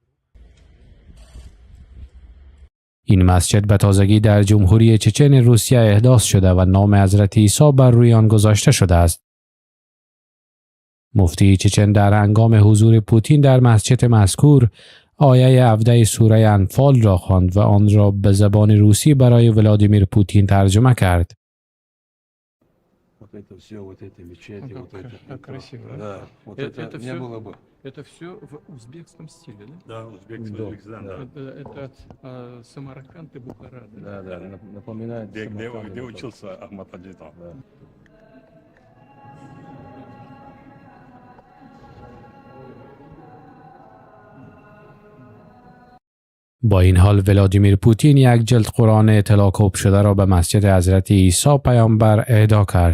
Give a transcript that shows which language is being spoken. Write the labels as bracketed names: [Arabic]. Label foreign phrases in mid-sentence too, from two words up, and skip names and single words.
[Persian] این مسجد به تازگی در جمهوری چچن روسیه احداث شده و نام حضرت عیسی بر روی آن گذاشته شده است. مفتی چچن در هنگام حضور پوتین در مسجد مذکور آیه 17 سوره انفال را خواند و آن را به زبان روسی برای ولادیمیر پوتین ترجمه کرد. [Russian] Это все, вот это мечети, вот это. Красиво. Да, вот это не было бы. Это все в узбекском стиле, да? Да, Узбекистан, да. Это Самарканд и Бухара. Да, да, напоминает. Где учился Ахмад Хаджитов? Да. [Persian] با این حال ولادیمیر پوتین یک جلد قرآن اطلاع کوب شده را به مسجد حضرت عیسی پیامبر اهدا کرد.